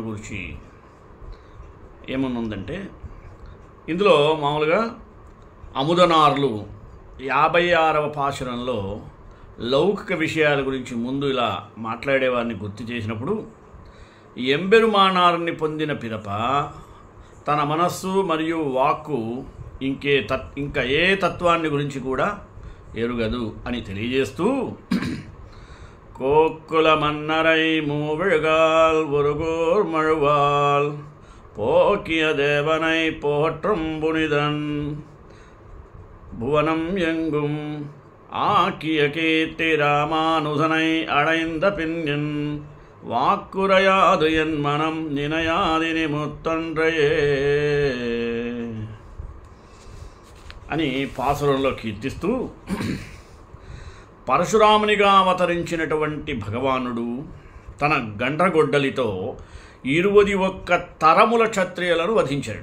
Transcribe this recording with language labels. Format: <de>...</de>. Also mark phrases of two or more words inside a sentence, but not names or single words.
<te>గురించి ఏమనుందంటే, ఇందులో మామూలుగా అముదనార్లు 56వ పాశురంలో లౌకిక విషయాల గురించి ముందు ఇలా మాట్లాడేవారిని గుర్తు చేసినప్పుడు, ఎంబెరుమానార్ని పొందిన పిదప తన మనస్సు మరియు వాక్కు ఇంకా ఏ తత్వాన్ని గురించి కూడా ఎరుగదు అని తెలియజేస్తూ,</te> <ta>கோக்குல மன்னரை மூவிகால் ஒருகோர் மழுவால் போகிய தேவனை போற்றும் புனிதன் புவனம் எங்கும் ஆக்கிய கீர்த்தி ராமானுசனை அடைந்த பின்யன் வாக்குரையாது என் மனம் நினையாதிని ముత్తొండ్రయే</ta> <te>అని పాసురంలో కీర్తిస్తూ, పరశురామునిగా అవతరించినటువంటి భగవానుడు తన గండ్రగొడ్డలితో 21 తరముల క్షత్రియులను వధించాడు.</te>